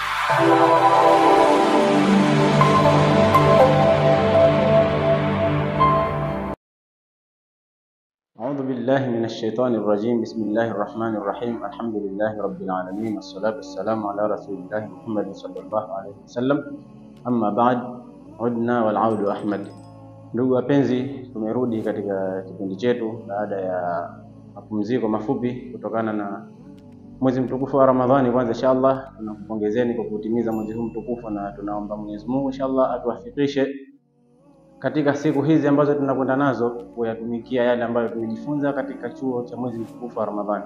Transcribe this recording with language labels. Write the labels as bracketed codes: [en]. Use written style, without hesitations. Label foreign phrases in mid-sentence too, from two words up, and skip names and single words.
[ar] أعوذ بالله من الشيطان الرجيم. بسم الله الرحمن الرحيم. الحمد لله رب العالمين، والصلاة والسلام على رسول الله محمد صلى الله عليه وسلم. أما بعد، عدنا والعود أحمد. [sw] Ndugu wapenzi, tumerudi katika kipindi chetu baada ya mapumziko mafupi kutokana na mwezi mtukufu wa Ramadhani. Kwanza inshallah tunakupongezeni kwa kutimiza mwezi huu mtukufu, na tunaomba Mwenyezi Mungu inshallah atuwafikishe katika siku hizi ambazo tunakwenda nazo kuyatumikia yale ambayo tumejifunza katika chuo cha mwezi mtukufu wa Ramadhani.